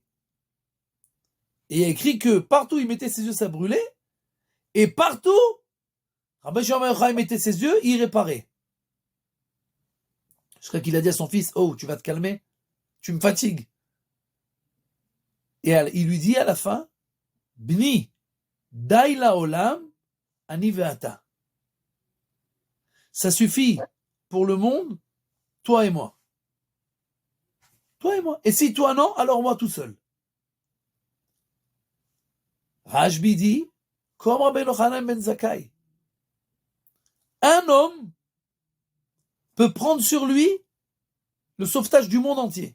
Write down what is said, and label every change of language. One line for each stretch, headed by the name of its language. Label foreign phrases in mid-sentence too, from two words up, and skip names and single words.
French: Et il y a écrit que partout où il mettait ses yeux, ça brûlait. Et partout, Rabbi Shimon bar Yochai mettait ses yeux, il réparait. Je crois qu'il a dit à son fils, oh, tu vas te calmer, tu me fatigues. Et il lui dit à la fin,
Hebrew: בני, די לעולם, אני ואתה.
French: Ça suffit pour le monde, toi et moi. Toi et moi. Et si toi non, alors moi tout seul. Rashbi dit, comme Rabbi Yochanan ben Zakkai, un homme peut prendre sur lui le sauvetage du monde entier.